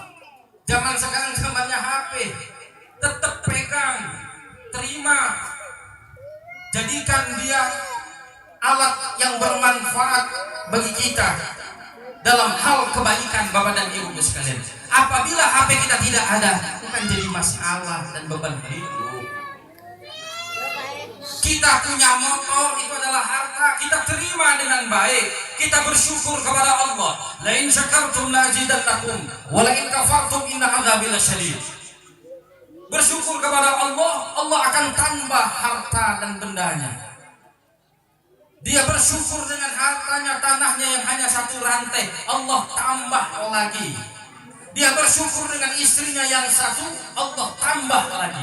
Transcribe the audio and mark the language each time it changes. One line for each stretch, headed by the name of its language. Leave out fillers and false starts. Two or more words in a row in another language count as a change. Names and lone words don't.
Indonesian: Zaman sekarang zamannya HP. Tetap pegang, terima, jadikan dia alat yang bermanfaat bagi kita dalam hal kebaikan Bapak dan Ibu sekalian. Apabila HP kita tidak ada, bukan jadi masalah dan beban hidup. Kita punya motor, itu adalah harta, kita terima dengan baik, kita bersyukur kepada Allah.
Arabic: لئن شكرتم لأزيدنكم ولئن كفرتم إن عذابي لشديد.
Indonesian: Bersyukur kepada Allah, Allah akan tambah harta dan bendanya. Dia bersyukur dengan hartanya, tanahnya yang hanya 1 rantai, Allah tambah lagi. Dia bersyukur dengan istrinya yang 1, Allah tambah lagi.